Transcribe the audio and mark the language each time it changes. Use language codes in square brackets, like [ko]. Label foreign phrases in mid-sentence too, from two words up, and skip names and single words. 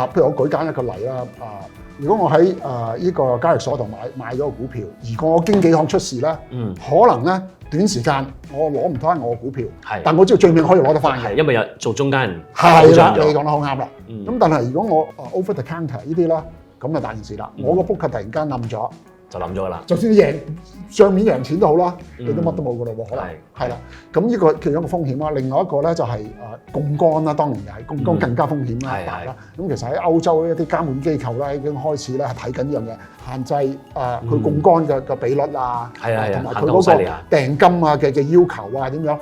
[yue] 譬如我舉簡一個例啦。如果我喺呢個交易所度買咗個股票，而個經紀行出事咧，可能咧短時間我攞唔翻我個股票，但我知道最尾可以攞得翻嘅，因為有做中間人。係啦，你講得好啱啦。咁但係如果我 [en] over the counter [yue] 呢啲咧，咁就大件事啦。我個 book 突然間冧咗，就冧咗㗎啦。就算帳面贏錢都好啦，你都乜都冇㗎啦喎，可能係啦。咁呢個其中一個風險啦。另外一個咧就係槓桿啦，當然又係槓桿更加風險啦，大啦。咁其實喺歐洲一啲監管機構咧已經開始咧係睇緊呢樣嘢，限制佢槓桿嘅比率啊，同埋佢嗰個訂金啊嘅要求啊點樣。